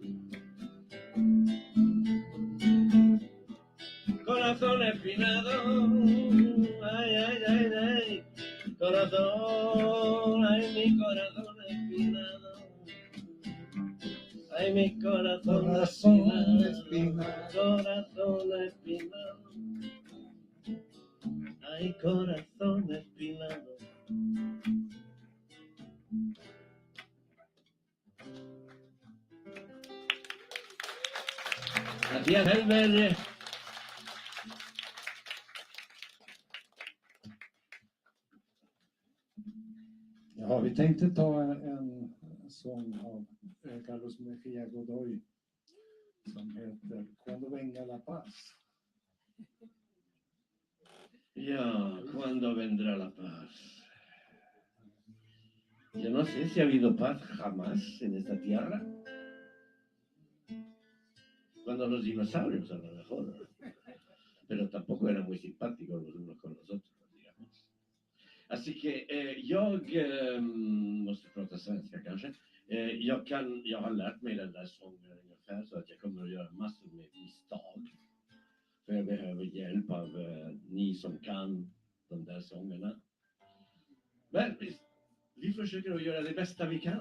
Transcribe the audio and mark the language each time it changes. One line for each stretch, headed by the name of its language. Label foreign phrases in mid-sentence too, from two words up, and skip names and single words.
Spanish: Corazón espinado, ay, ay, ay, ay, corazón, ay, mi corazón espinado, ay, mi corazón espinado, corazón espinado, ay, corazón espinado. Gracias, Belli.
Swedish: Ja, vi tänkte ta en sång av Carlos Mejia Godoy som heter Cuando venga la paz.
Spanish: Ya, ¿cuándo vendrá la paz? Yo no sé si ha habido paz jamás en esta tierra. Cuando los dinosaurios, a lo mejor. Pero tampoco eran muy simpáticos los unos con los otros, digamos. Así que
Swedish: jag måste prata svenska kanske. Jag har lärt mig den där sången ungefär så att jag kommer att göra massor med misstag. För jag behöver hjälp av ni som kan de där sångerna. Men vi försöker att göra det bästa vi kan.